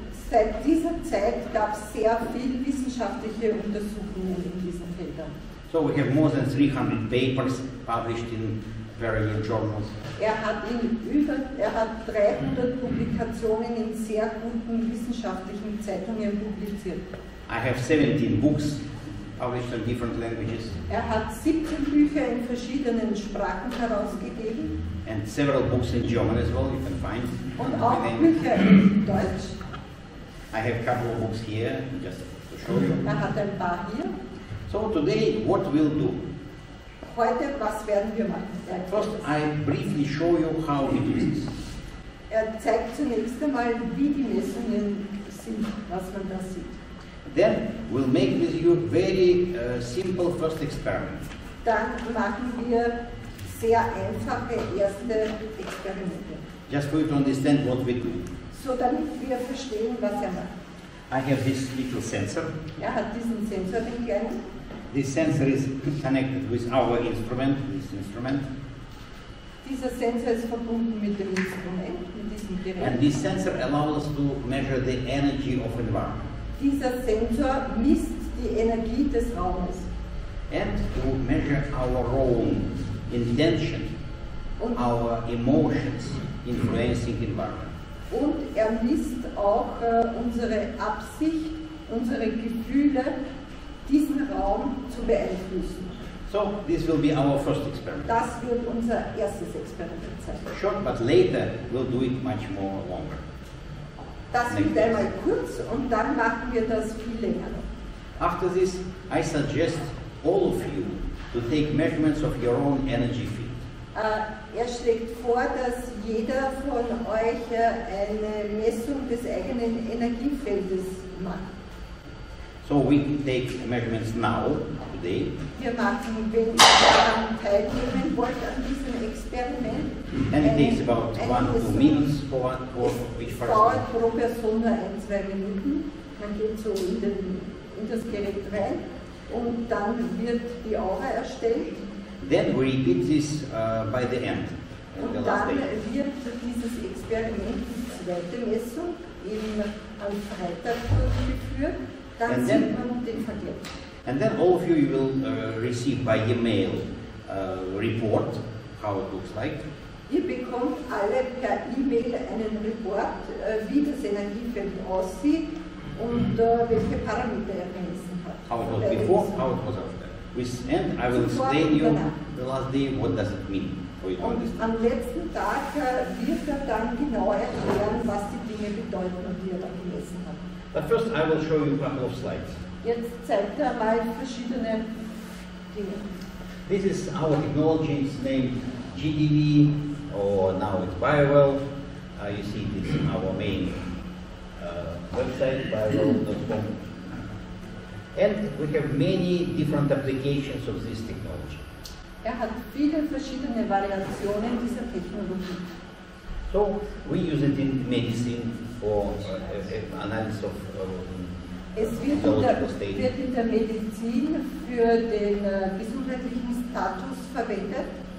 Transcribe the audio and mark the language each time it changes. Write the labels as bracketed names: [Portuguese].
[German] Seit dieser Zeit gab es sehr viel wissenschaftliche Untersuchungen in diesen Feldern. [English] So we have more than 300 papers published in various journals. [German] Er hat 300 Publikationen in sehr guten wissenschaftlichen Zeitungen publiziert. [English] I have 17 books published in different languages. [German] Er hat 17 Bücher in verschiedenen Sprachen herausgegeben. [English] And several books in German as well, you can find. [German] Und auch Bücher in Deutsch. [English] I have a couple of books here, just to show you. [German] Er hat ein paar hier. [English] So today, what we'll do? [German] Heute, was werden wir machen? [English] First, I briefly show you how we do this. [German] Er zeigt zunächst einmal, wie die Messungen sind, was man da sieht. [English] Then, we'll make with you very simple first experiment. [German] Dann machen wir sehr einfache erste Experimente. [English] Just for you to understand what we do. [German] So damit wir verstehen, was er macht. [English] I have this little sensor. [German] Er hat diesen Sensor, den kleinen. [English] This sensor is connected with our instrument, this instrument. [German] Dieser Sensor ist verbunden mit dem Instrument, mit diesem Gerät. [English] And this sensor allows us to measure the energy of environment. [German] Dieser Sensor misst die Energie des Raumes. [English] And to measure our own intention, [German] Und, [English] our emotions influencing environment. [German] und er misst auch unsere Absicht, unsere Gefühle, diesen Raum zu beeinflussen. [English] So this will be our first experiment. [German] Das wird unser erstes Experiment sein. [English] Short, but later we'll do it much more longer. [German] Das wird einmal kurz und dann machen wir das viel länger noch. [English] After this, I suggest all of you to take measurements of your own energy field. [German] Er schlägt vor, dass jeder von euch eine Messung des eigenen Energiefeldes macht. [English] So we take measurements now, today. [German] Wir machen, wenn ihr daran teilnehmen wollt an diesem Experiment, [English] And it takes about 1-2 minutes for each [German] es [English] person. [German] dauert pro Person nur 1-2 Minuten. Man geht so in das Gerät rein und dann wird die Aura erstellt. [English] Then we repeat this by the end, the [German] Und [English] last [German] dann [English] day. [German] wird dieses Experiment, die zweite Messung, am Freitag durchgeführt. Dann [English] And [German] sieht [English] then- [German] man den Vergleich. [English] And then all of you will receive by email report how it looks like. [German] Ihr bekommt alle per E-Mail einen Report, wie das Energiefeld aussieht und welche Parameter er gemessen hat. [English] How it was before, how it was after. And I will explain you the last day what does it mean for you to [German] Und [English] understand. [German] am letzten Tag wird er dann genau erklären, was die Dinge bedeuten, die er da gemessen hat. [English] But first I will show you a couple of slides. [German] Jetzt zeigt er mal verschiedene [English] This is our technology. It's named GDV, or now it's BioWell. You see this is our main website, biowell.com. And we have many different applications of this technology. [German] Hat viele verschiedene Variationen dieser Technologie. [English] So we use it in medicine for analysis of [German] Es wird in der Medizin für den gesundheitlichen Status verwendet.